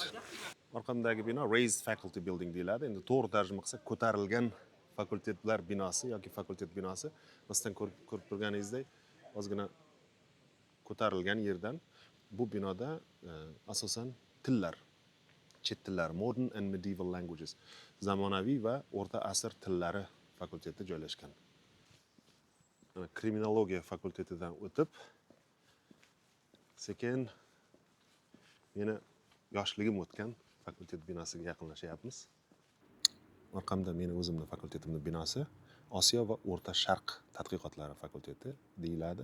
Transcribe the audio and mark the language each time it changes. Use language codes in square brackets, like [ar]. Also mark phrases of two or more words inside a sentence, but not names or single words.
[uz] Orqamdagi bino Raised Faculty Building deyiladi. Endi to'g'ri tarjima qilsak, ko'tarilgan fakultetlar binosi yoki fakultet binosi. Bizdan ko'rib turganingizdek, ozgina ko'tarilgan yerdan bu binoda asosan tillar, chet tillari, [en] modern and medieval languages, [uz] zamonaviy va o'rta asr tillari fakulteti joylashgan. Kriminologiya fakultetidan o'tib, sekin meni yoshligim o'tgan fakultet binosiga yaqinlashyapmiz. Orqamda meni o'zimni fakultetimning binosi Osiyo va O'rta Sharq tadqiqotlari fakulteti deyiladi.